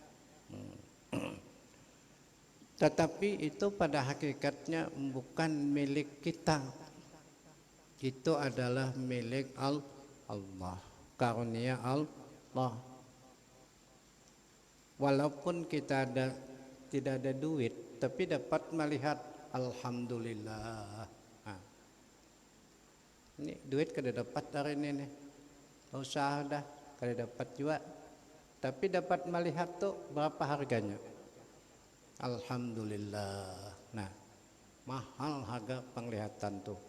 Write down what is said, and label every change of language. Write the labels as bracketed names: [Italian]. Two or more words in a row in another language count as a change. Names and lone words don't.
[Indonesian] Tetapi itu pada hakikatnya bukan milik kita, itu adalah milik Allah, karunia Allah. walaupun kita tidak ada duit, tapi dapat melihat alhamdulillah. Nah, ini duit kada dapat hari ini nih, [Banjar] usaha dah kada dapat juga, [Indonesian] tapi dapat melihat tuh berapa harganya. Alhamdulillah. Nah, mahal harga penglihatan tuh.